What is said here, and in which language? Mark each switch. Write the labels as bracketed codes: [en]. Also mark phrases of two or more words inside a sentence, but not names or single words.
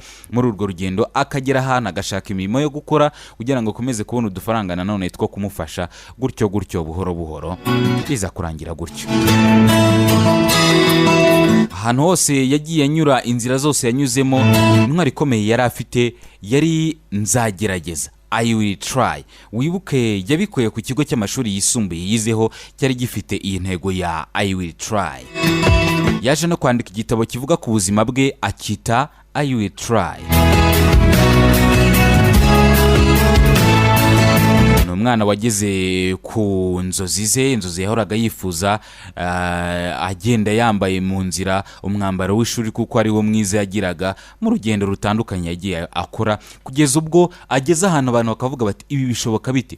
[rw] Muri urwo rugendo akagera ahantu agashaka imirimo yo gukora kugira ngo akomeze kubona udufaranga nanone two kumufasha, gutyo gutyo buhoro buhoro biza kurangira gutyo. Ahantu hose yagiye anyura, inzira zose yanyuzemo, intwari ikomeye yari afite yari nzagerageza, [en] I will try. [rw] Wibuke yabikuye ku kigo cy'amashuri yisumbuye yizeho, cyari gifite iyi ntego ya [en] I will try. [rw] Yaje no kwandika igitabo kivuga ku buzima bwe, akita [en] I will try. [rw] Umwana wageze ku nzozi ze, inzozi yahoraga yifuza, agenda yambaye mu nzira umwambaro w'ishuri kuko ari wo mwiza yagiraga mu rugendo rutandukanye yagiye akora, kugeza ubwo ageze ahantu abantu bakavuga bati ibi bishoboka bite?